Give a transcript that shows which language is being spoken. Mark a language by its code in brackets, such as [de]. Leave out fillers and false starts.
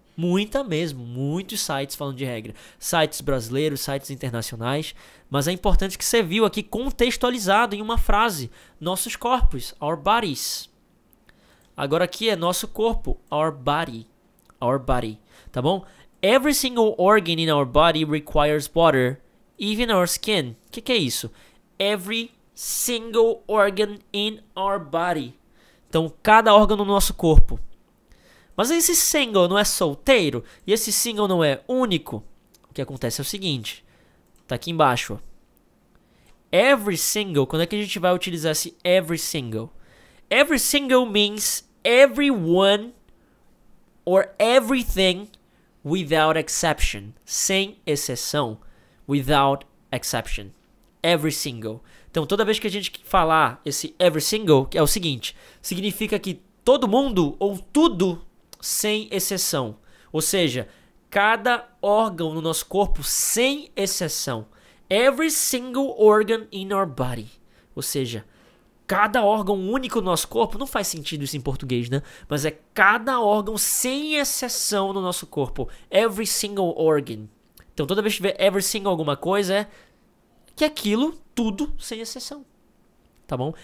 [pt] Muita mesmo, muitos sites falando de regra. Sites brasileiros, sites internacionais. Mas é importante que você viu aqui contextualizado em uma frase. Nossos corpos, [en] our bodies. [pt] Agora aqui é nosso corpo, [en] our body. Our body, tá bom? Every single organ in our body requires water, even our skin. [pt] O que é isso? [en] Every single organ in our body. [pt] Então, cada órgão no nosso corpo. Mas esse single não é solteiro? E esse single não é único? O que acontece é o seguinte. Tá aqui embaixo. Ó. [en] Every single. [pt] Quando é que a gente vai utilizar esse every single? [en] Every single means everyone or everything without exception. [pt] Sem exceção. [en] Without exception. Every single. [pt] Então, toda vez que a gente falar esse every single, é o seguinte. Significa que todo mundo ou tudo sem exceção. Ou seja, cada órgão no nosso corpo sem exceção. [en] Every single organ in our body. [pt] Ou seja, cada órgão único no nosso corpo. Não faz sentido isso em português, né? Mas é cada órgão sem exceção no nosso corpo. [en] Every single organ. [pt] Então toda vez que tiver every single alguma coisa é que aquilo, tudo sem exceção. Tá bom?